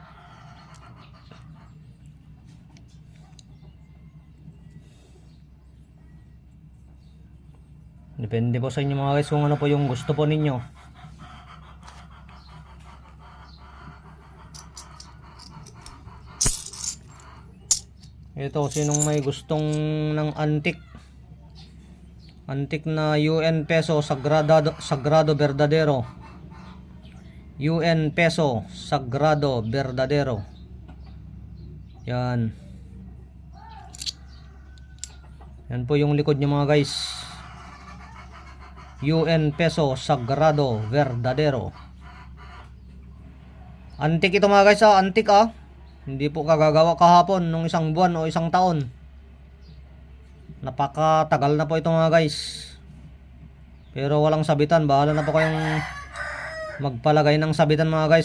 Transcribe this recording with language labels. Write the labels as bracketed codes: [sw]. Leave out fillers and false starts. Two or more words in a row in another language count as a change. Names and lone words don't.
[tl] Depende po sa inyo mga guys kung ano po yung gusto po ninyo. Ito, sinong may gustong ng antique na [es] UN peso sagrado verdadero. UN peso sagrado verdadero. [tl] Yan. Yan po yung likod niya mga guys. [es] UN peso sagrado verdadero. [tl] Antique ito mga guys, antique Hindi po kagagawa kahapon nung isang buwan o isang taon. Napakatagal na po ito mga guys. Pero walang sabitan. Bahala na po kayong magpalagay ng sabitan mga guys.